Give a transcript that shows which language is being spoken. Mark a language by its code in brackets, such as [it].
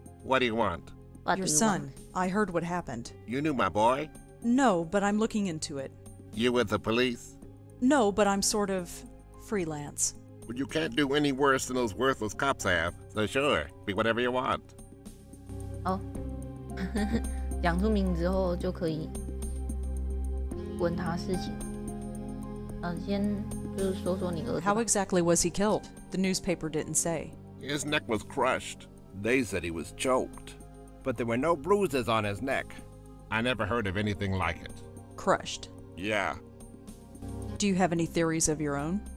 [en] What do you want? What Your do you son. want? I heard what happened. You knew my boy? No, but I'm looking into it. You with the police? No, but I'm sort of freelance. Well, you can't do any worse than those worthless cops have. So sure, be whatever you want. [zh] 哦，讲出名之后就可以问他事情。先就是说说你儿子吧。 [en] How exactly was he killed? The newspaper didn't say. His neck was crushed. They said he was choked. But there were no bruises on his neck. I never heard of anything like it. Crushed. Yeah, Do you have any theories of your own?